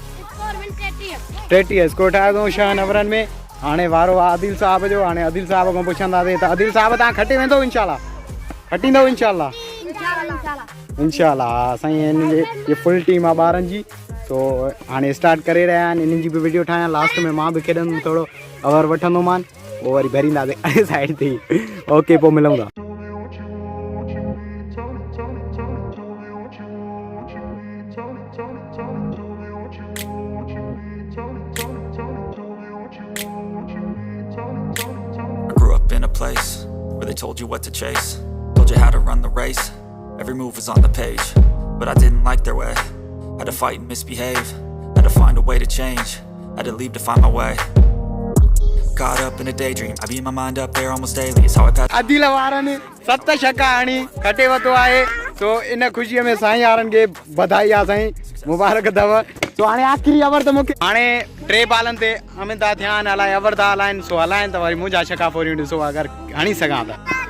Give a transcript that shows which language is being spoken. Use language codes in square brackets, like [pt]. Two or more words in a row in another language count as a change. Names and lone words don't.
[sd] 30 स्कोर ठाहियो अथऊं 6 ओवरनि में हाणे वारो आहे आदिल साहब जो हाणे आदिल साहब खां पुछंदासीं त आदिल साहब तव्हां खटे वेंदो इंशाल्लाह खटींदव इंशाल्लाह हा साईं हिन जी [en] full team [sd] आहे ॿारनि जी सो हाणे स्टार्ट करे रहिया आहिनि इन्हनि जी बि वीडियो ठाहियां लास्ट में मां बि खेॾंदुमि थोरो ओवर वठंदोमान पोइ वरी भरींदासीं साइड ते ओके पोइ मिलूं था [en] I grew up in a place where they told you what to chase, told you how to run the race. Every move was on the page, but I didn't like their way. Had to fight and misbehave, had to find a way to change, had to leave to find my way. Caught up in a daydream, I beat my mind up there almost daily. It's how I pass. [sd] आदिल वारनि 7 छक्का हणी खटे वरितो आहे सो इन ख़ुशीअ में साईं वारनि खे बधाई आहे साईं मुबारक अथव सो हाणे आख़िरी ओवर त मूंखे हाणे 3 बॉलनि ते अमित था थिया आहिनि अलाए ओवर था हलाइनि सो हलाइनि त वरी मुंहिंजा छक्का फोरियूं ॾिसो अगरि हणी सघां त